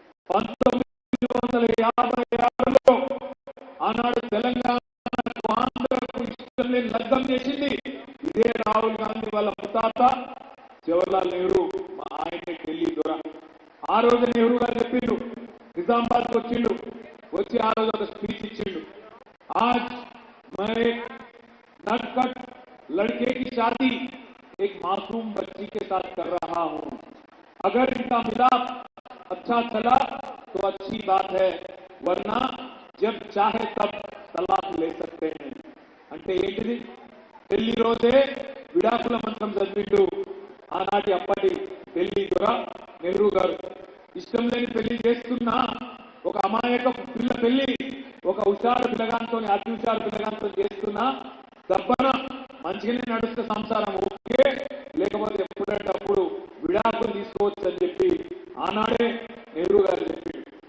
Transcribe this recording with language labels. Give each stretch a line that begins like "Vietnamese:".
Telugu: 1956లో ఆనాడు తెలంగాణకు, ఆంధ్రకు ఇష్టం లేని లగ్నం చేసింది ఇదే రాహుల్ గాంధీ వాళ్ళ జవహర్లాల్ నెహ్రూ మా ఆయనే ఢిల్లీ దొర. ఆ రోజు నెహ్రూ గారు చెప్పిండు, నిజామాబాద్కి వచ్చిండు, వచ్చి ఆ రోజు ఒక స్పీచ్ ఇచ్చిండు.
Hindi: आज मैं नटखट लड़के की शादी एक मासूम बच्ची के साथ कर रहा हूं. अगर इनका मिलाप अच्छा चला तो अच्छी बात है, वरना जब चाहे तब तलाक ले सकते हैं.
Telugu: అంటే ఏంటిది? ఢిల్లీ రోజే విడాకుల మంత్రం చదివిండు ఆనాటి అప్పటి ఢిల్లీ దొర నెహ్రూ గారు. ఇష్టం లేని పెళ్లి చేస్తున్నా ఒక అమాయక పిల్ల పెళ్లి ఒక హుషారు పిల్లగాంతో అతి హుషారు పిల్లగాంతో చేస్తున్నా దబ్బన మంచిగానే నడుస్తే సంసారం ఓకే, లేకపోతే ఎప్పుడంటే అప్పుడు విడాకులు తీసుకోవచ్చు అని చెప్పి ఆనాడే నెహ్రూ గారు చెప్పిండు.